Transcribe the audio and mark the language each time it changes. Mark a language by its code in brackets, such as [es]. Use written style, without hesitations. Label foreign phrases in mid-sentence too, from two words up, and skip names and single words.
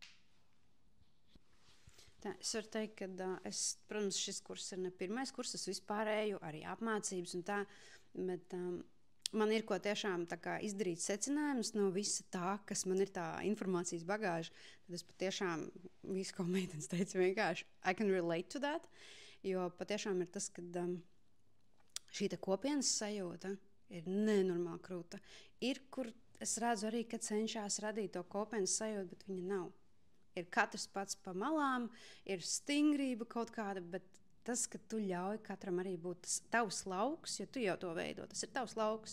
[lv] Tā, es varu teikt, ka protams, šis kurs ir ne pirmais kurs, es vispārēju, arī apmācības un tā, bet man ir ko tiešām izdarīt secinājumus no visa tā, kas man ir tā informācijas bagāža. Tad es patiešām visu, ko meitenes teica, vienkārši [en] I can relate to that. [lv] Jo patiešām ir tas, ka šī kopienas sajūta ir nenormāli krūta. Ir, kur es redzu arī, ka cenšas radīt to kopienas sajūtu, bet viņa nav. Ir katrs pats pa malām, ir stingrība kaut kāda, bet tas, ka tu ļauj katram arī būt tavs lauks, jo tu jau to veido, tas ir tavs lauks.